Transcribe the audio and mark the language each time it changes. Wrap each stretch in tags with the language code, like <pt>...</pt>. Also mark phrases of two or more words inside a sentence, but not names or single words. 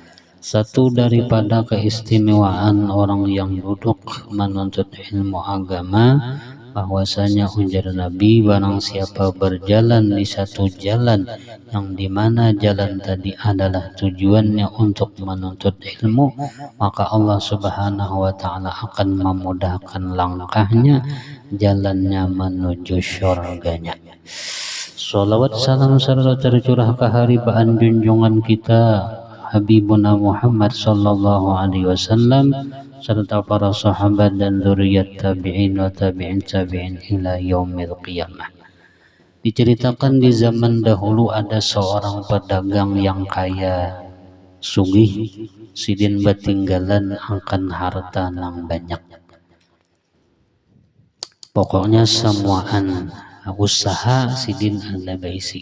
<id>Satu daripada keistimewaan orang yang duduk menuntut ilmu agama, bahwasanya ujar Nabi, barang siapa berjalan di satu jalan yang dimana jalan tadi adalah tujuannya untuk menuntut ilmu, maka Allah</id> <ar>سبحانه وتعالى</ar> <id>akan memudahkan langkahnya, jalannya menuju syurganya. Salawat salam serta tercurah ke haribaan junjungan kita Habibuna Muhammad</id> <ar>صلى الله عليه وسلم</ar> <id>serta para sahabat dan zuriat</id> <ar>تابعين وتابعين تابعين إلى يوم القيامة.</ar> <bjn>Diceritakan di zaman dahulu ada seorang pedagang yang kaya sugih, sidin batinggalan akan harta nang banyak. Pokoknya semuaan usaha sidin ada beisi.</bjn>